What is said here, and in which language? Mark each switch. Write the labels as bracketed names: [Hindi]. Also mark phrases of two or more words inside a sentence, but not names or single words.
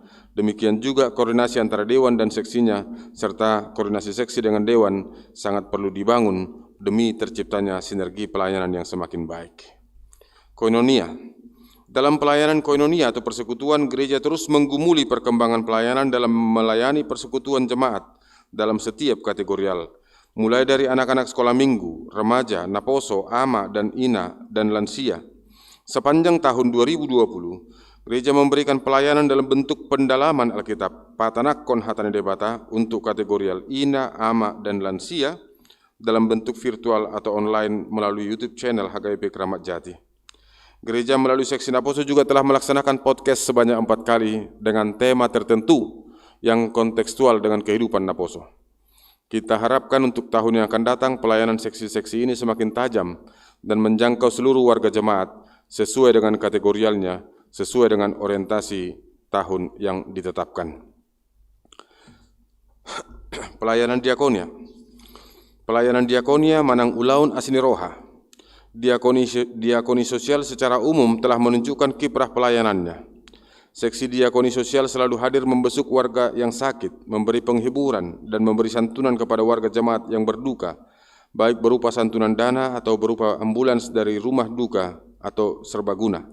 [Indonesian] Demikian juga koordinasi antara dewan dan seksinya, serta koordinasi seksi dengan dewan sangat perlu dibangun demi terciptanya sinergi pelayanan yang semakin baik. Koinonia. Dalam pelayanan koinonia atau persekutuan, gereja terus menggumuli perkembangan pelayanan dalam melayani persekutuan jemaat dalam setiap kategorial, mulai dari anak-anak sekolah minggu, remaja, naposo, ama, dan ina, dan lansia. Sepanjang tahun 2020, gereja memberikan pelayanan dalam bentuk pendalaman Alkitab, [Batak Toba] patanakon hatane debata [Indonesian] untuk kategorial ina, ama, dan lansia dalam bentuk virtual atau online melalui YouTube channel HKBP Keramat Jati. Gereja melalui seksi Naposo juga telah melaksanakan podcast sebanyak 4 kali dengan tema tertentu yang kontekstual dengan kehidupan Naposo. Kita harapkan untuk tahun yang akan datang pelayanan seksi-seksi ini semakin tajam dan menjangkau seluruh warga jemaat sesuai dengan kategorialnya, sesuai dengan orientasi tahun yang ditetapkan. Pelayanan diakonia. Pelayanan diakonia [Batak Toba] Manang Ulaun Asiniroha. [Indonesian] Diakoni sosial secara umum telah menunjukkan kiprah pelayanannya. Seksi diakoni sosial selalu hadir membesuk warga yang sakit, memberi penghiburan, dan memberi santunan kepada warga jemaat yang berduka, baik berupa santunan dana atau berupa ambulans dari rumah duka atau serbaguna.